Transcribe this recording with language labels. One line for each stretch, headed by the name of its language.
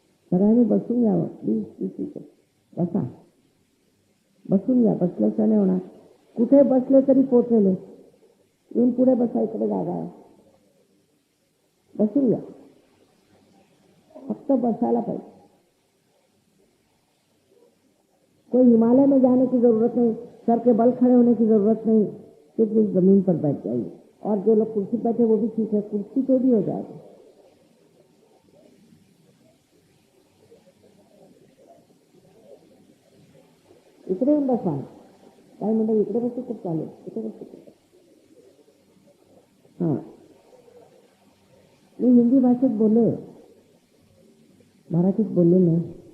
Marathi: सगळ्यांनी बसून यावं प्लीज, बसा, बसून या, बसल्याशिवाय नाही होणार। कुठे बसले तरी पोचले, येऊन पुढे बसा, इकडे जागा आहे, बसून या, फक्त बसायला पाहिजे।
Hindi: कोई हिमालय में जाने की जरूरत नहीं, सर के बल खड़े होने की जरूरत नहीं, सिर्फ इस जमीन पर बैठ जाइए। और जो लोग कुर्सी बैठे वो भी ठीक है, कुर्सी पे भी हो जाएगा।
Marathi: इकडे येऊन बसा, काय म्हणतात इकडे बसू खूप चालेल, इकडे बसू। हाँ, मी हिंदी भाषेत बोलले, मराठीत बोलले नाही।